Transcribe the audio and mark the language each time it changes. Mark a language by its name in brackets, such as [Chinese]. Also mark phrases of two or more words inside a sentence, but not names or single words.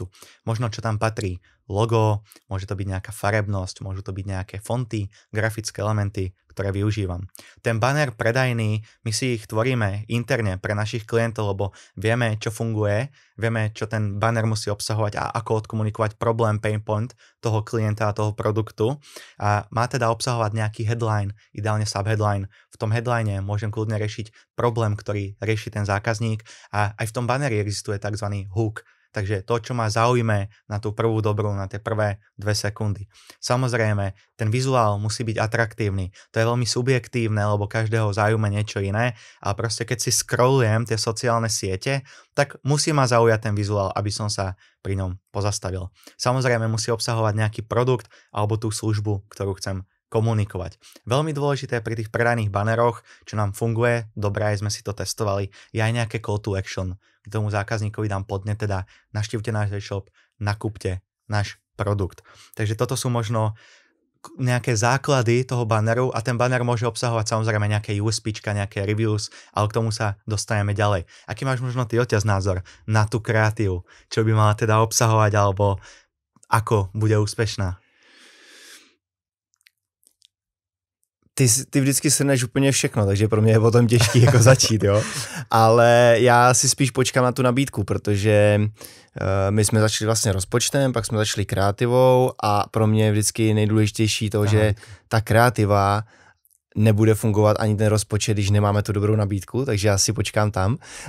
[Slovak] Možno čo tam patrí logo, môže to byť nejaká farebnosť, môžu to byť nejaké fonty, grafické elementy, ktoré využívam. Ten banner predajný, my si ich tvoríme interne pre našich klientov, lebo vieme, čo funguje, vieme, čo ten banner musí obsahovať a ako odkomunikovať problém, [English] pain point [Slovak] toho klienta a toho produktu. A má teda obsahovať nejaký headline, ideálne subheadline. V tom headline môžem kľudne riešiť problém, ktorý rieši ten zákazník a aj v tom banneri existuje tzv. Hook. Takže to, čo ma zaujme na tú prvú dobrú, na tie prvé 2 sekundy. Samozrejme, ten vizuál musí byť atraktívny. To je veľmi subjektívne, lebo každého zaujíma niečo iné. A proste keď si scrollujem tie sociálne siete, tak musí ma zaujať ten vizuál, aby som sa pri ňom pozastavil. Samozrejme, musí obsahovať nejaký produkt alebo tú službu, ktorú chcem komunikovať. Veľmi dôležité pri tých predajných baneroch, čo nám funguje, dobre, aj sme si to testovali, je aj nejaké [English] call to action. [Slovak] K tomu zákazníkovi dám podnet, teda navštívte náš e-shop, nakúpte náš produkt. Takže toto sú možno nejaké základy toho banneru a ten banner môže obsahovať samozrejme nejaké USPčka, nejaké reviews, ale k tomu sa dostaneme ďalej. Aký máš možno ty, Oťaz, názor na tú kreatívu? Čo by mala teda obsahovať alebo ako bude úspešná? [Czech] Ty vždycky shrneš úplně všechno, takže pro mě je potom těžký jako začít, jo. Ale já si spíš počkám na tu nabídku, protože my jsme začali vlastně rozpočtem, pak jsme začali kreativou a pro mě je vždycky nejdůležitější to, že ta kreativa nebude fungovat ani ten rozpočet, když nemáme tu dobrou nabídku, takže já si počkám tam.